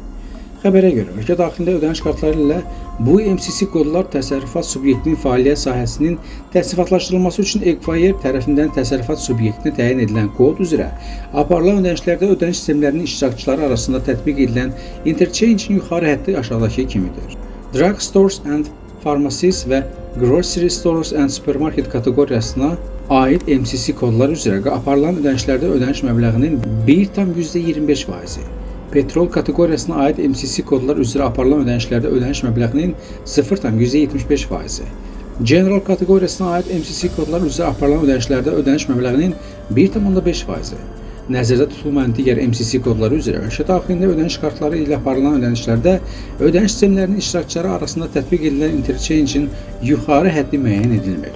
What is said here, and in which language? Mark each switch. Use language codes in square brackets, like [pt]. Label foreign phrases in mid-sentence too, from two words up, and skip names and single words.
[az] Xəbərə görə, ölkə daxilində ödəniş kartları ilə bu MCC kodlar təsərrüfat subyektinin fəaliyyət sahəsinin təsərrüfatlaşdırılması üçün ekvayer tərəfindən təsərrüfat subyektinə təyin edilən kod üzrə aparılan ödənişlərdə ödəniş sistemlərinin iştirakçıları arasında tətbiq edilən interchange-in yuxarı həddi aşağıdakı kimidir. [en] Drug stores and pharmacies və grocery stores and supermarket [az] kateqoriyasına aid MCC kodlar üzrə aparılan ödənişlərdə ödəniş məbləğinin 1,25%, petrol kateqoriyasına aid MCC kodlar üzrə aparılan ödənişlərdə ödəniş məbləğinin 0,75%, general kateqoriyasına aid MCC kodlar üzrə aparılan ödənişlərdə ödəniş məbləğinin 1,5%, nəzərdə tutulmayan digər MCC kodları üzrə ölkə daxilində ödəniş kartları ilə aparılan ödənişlərdə ödəniş sistemlərinin iştirakçıları arasında tətbiq edilən interchange-in yuxarı həddi müəyyən edilmir.